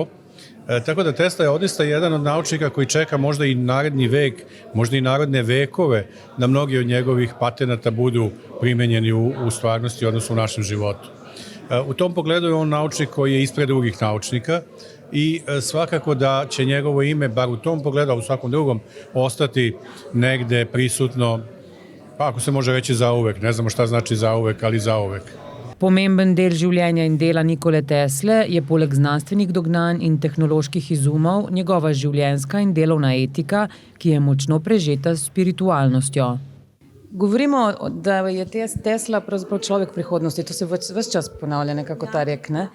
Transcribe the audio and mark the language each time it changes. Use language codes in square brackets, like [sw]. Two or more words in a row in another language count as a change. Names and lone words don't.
[sr] Tako da Tesla je odista jedan od naučnika koji čeka možda i naredni vek, možda i narodne vekove, da mnogi od njegovih patenata budu primenjeni u stvarnosti, odnosno u našem životu. U tom pogledu je on naučnik koji je ispred drugih naučnika i svakako da će njegovo ime, bar u tom pogledu, a u svakom drugom, ostati negde prisutno, pa ako se može reći zauvek, ne znamo šta znači zauvek, ali zauvek. [sl] Pomemben del življenja in dela Nikole Tesle je poleg znanstvenih dognanj in tehnoloških izumov njegova življenjska in delovna etika, ki je močno prežeta s spiritualnostjo. Govorimo, da je Tesla pravzaprav človek prihodnosti, to se ves čas ponavlja nekako ta rek, ne?